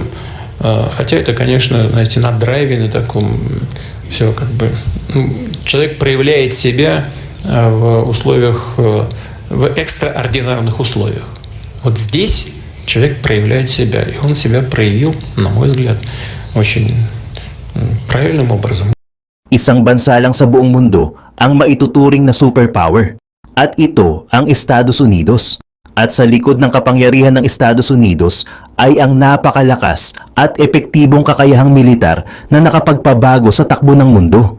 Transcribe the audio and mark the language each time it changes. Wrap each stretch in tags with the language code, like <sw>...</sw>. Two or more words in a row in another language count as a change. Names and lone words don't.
<ru>Хотя это, конечно, знаете, на драйве, на таком, все как бы... человек проявляет себя в условиях, в экстраординарных условиях. Вот здесь человек проявляет себя. И он себя проявил, на мой взгляд, очень правильным образом.</ru> <tl>Isang bansa lang sa buong mundo ang maituturing na superpower. At ito ang Estados Unidos. At sa likod ng kapangyarihan ng Estados Unidos ay ang napakalakas at epektibong kakayahang militar na nakapagpabago sa takbo ng mundo.</tl>